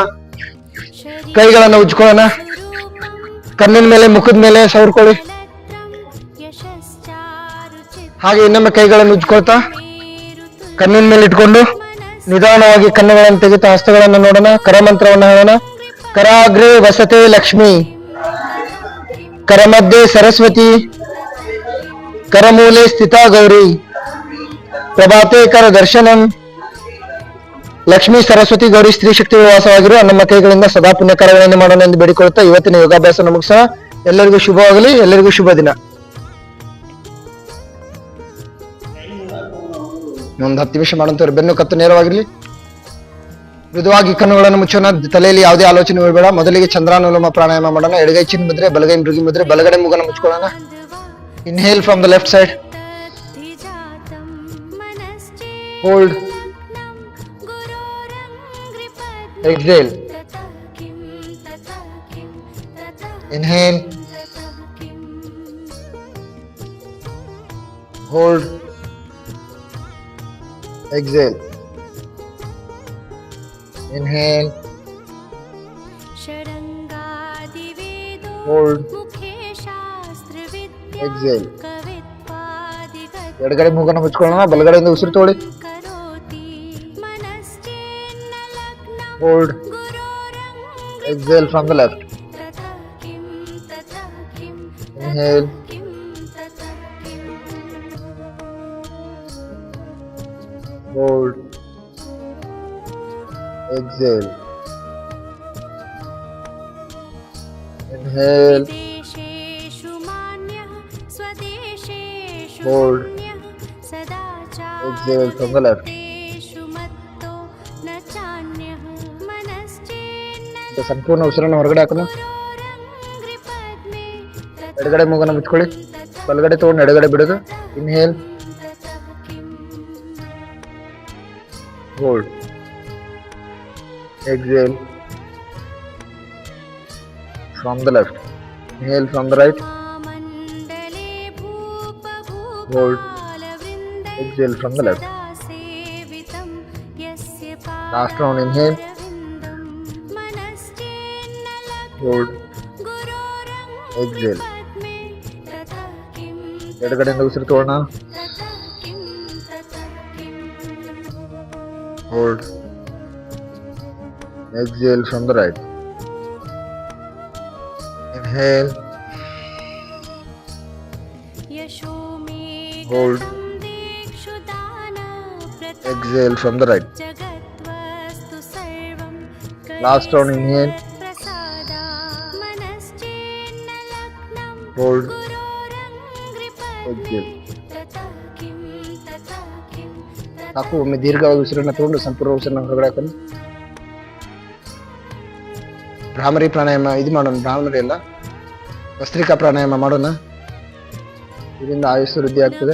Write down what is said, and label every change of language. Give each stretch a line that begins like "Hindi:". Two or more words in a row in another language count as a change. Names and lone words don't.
Kannada: ಕೈಗಳನ್ನ ಉಜ್ಕೊಳ್ಳೋಣ. ಕಣ್ಣಿನ ಮೇಲೆ ಮುಖದ ಮೇಲೆ ಸವರ್ಕೊಳ್ಳಿ. ಹಾಗೆ ಇನ್ನೊಮ್ಮೆ ಕೈಗಳನ್ನು ಉಜ್ಕೊಳ್ತಾ ಕಣ್ಣಿನ ಮೇಲೆ ಇಟ್ಕೊಂಡು ನಿಧಾನವಾಗಿ ಕಣ್ಣುಗಳನ್ನು ತೆಗಿತಾ ಹಸ್ತಗಳನ್ನು ನೋಡೋಣ. ಕರಮಂತ್ರವನ್ನು ಹೇಳೋಣ. ಕರಾಗ್ರೇ ವಸತೆ ಲಕ್ಷ್ಮಿ, ಕರಮಧ್ಯೆ ಸರಸ್ವತಿ, ಕರಮೂಲೆ ಸ್ಥಿತಾ ಗೌರಿ, ಪ್ರಭಾತೆ ಕರ ದರ್ಶನಂ. ಲಕ್ಷ್ಮೀ ಸರಸ್ವತಿ ಗೌರಿ ಸ್ತ್ರೀ ಶಕ್ತಿಗಳು ವಾಸವಾಗಿರುವ ನಮ್ಮ ಕೈಗಳಿಂದ ಸದಾ ಪುಣ್ಯಕರಗಳನ್ನು ಮಾಡೋಣ ಎಂದು ಬೇಡಿಕೊಳ್ತಾ ಇವತ್ತಿನ ಯೋಗಾಭ್ಯಾಸ ಮುಗಿಸೋಣ. ಎಲ್ಲರಿಗೂ ಶುಭವಾಗಲಿ. ಎಲ್ಲರಿಗೂ ಶುಭ ದಿನ. ಒಂದು 10 ನಿಮಿಷ ಮಾಡಂತವ್ರು ಬೆನ್ನು ಕತ್ತು ನೇರವಾಗಿರ್ಲಿ. ಮೃದುವಾಗಿ ಕಣ್ಣುಗಳನ್ನು ಮುಚ್ಚೋಣ. ತಲೆಯಲ್ಲಿ ಯಾವುದೇ ಆಲೋಚನೆ ಇರಬೇಡ. ಮೊದಲಿಗೆ ಚಂದ್ರಾನುಲೋಮ ಪ್ರಾಣಾಯಾಮ ಮಾಡೋಣ. ಎಡಗೈ ಚಿನ್ ಮುದ್ರೆ, ಬಲಗೈ ಮೃಗಿ ಮುದ್ರೆ, ಬಲಗಡೆ ಮೂಗನ್ನು ಮುಚ್ಕೊಳ್ಳೋಣ.
English: Inhale from the left side.
Sanskrit: तद्धिजातं मनश्चेन्न
English: ಹೋಲ್ಡ್.
Sanskrit: गुरोरङ्घ्रिपद्मे
English: ಎಕ್ಸೇಲ್.
Sanskrit: ततः किं ततः किं ततः
English: ಇನ್ಹೇಲ್.
Sanskrit: ततः किं
English: Hold. Exhale. ಇನ್ಹೇಲ್.
Sanskrit: षडङ्गादिवेदो
English: ಹೋಲ್ಡ್.
Sanskrit: मुखे शास्त्रविद्या
English: ಎಕ್ಸೇಲ್.
Sanskrit: कवित्वादिगत्
Kannada: ಎಡಗಡೆ ಮೂಗನ್ನು ಮುಚ್ಕೊಳ್ಳೋಣ. ಬಲಗಡೆಯಿಂದ ಉಸಿರು ತಗೊಳ್ಳಿ.
Sanskrit: करोति मनश्चेन्न लग्नं
English: ಹೋಲ್ಡ್.
Sanskrit: गुरोरङ्घ्रिपद्मे
English: Exhale from the left.
Sanskrit: ततः किं ततः किं
English: ಇನ್ಹೇಲ್.
Sanskrit: किं ततः किं
English: ಹೋಲ್ಡ್. Exhale. Inhale.
Sanskrit: विदेशेषु मान्यः स्वदेशेषु
English: Hold.
Sanskrit: पुण्यः
English: Exhale from the left.
Sanskrit: सदाचारवृत्तेषु मत्तो न चान्यः मनश्चेन्न
Kannada: ಸಂಪೂರ್ಣ ಉಸಿರನ್ನು ಹೊರಗಡೆ ಹಾಕೋಣ.
Sanskrit: गुरोरङ्घ्रिपद्मे ततः
Kannada: ಎಡಗಡೆ ಮೂಗನ್ನು ಮುಚ್ಕೊಳ್ಳಿ. ಬಲಗಡೆ ತಗೊಂಡು ಎಡಗಡೆ ಬಿಡೋದು. ಇನ್ಹೇಲ್.
Sanskrit: ततः किं
English: Hold. Exhale from the left. Inhale from the right.
Sanskrit: मण्डले
English: Hold.
Sanskrit: भूपभूपालवृन्दै
English: Exhale from the left.
Sanskrit: सदा सेवितं यस्य
English: Last round. Inhale.
Sanskrit: पादारविन्दं मनश्चेन्न
English: Hold. Exhale.
Sanskrit: गुरोरङ्घ्रिपद्मे ततः किं
Kannada: ಎಡಗಡೆಯಿಂದ ಉಸಿರು ತಗೊಳ್ಳೋಣ.
Sanskrit: ततः किं ततः किं
English: Hold. Exhale from the right. Inhale. Hold. Exhale from the right. Last round, inhale. Hold. Exhale.
Kannada: ಸಾಕು. ಒಮ್ಮೆ ದೀರ್ಘವಾಗಿ ಉಸಿರನ್ನು ತಗೊಂಡು ಸಂಪೂರ್ಣ ಉಸಿರನ್ನು ಹೊರಗಡೆ ಹಾಕೊಂಡು ಭ್ರಾಮರಿ ಪ್ರಾಣಾಯಾಮ ಇದು ಮಾಡೋಣ. ಭ್ರಾಮರಿ ಅಲ್ಲ, ಭಸ್ತ್ರಿಕಾ ಪ್ರಾಣಾಯಾಮ ಮಾಡೋಣ. ಇದರಿಂದ ಆಯುಸ್ಸು ವೃದ್ಧಿ ಆಗ್ತದೆ.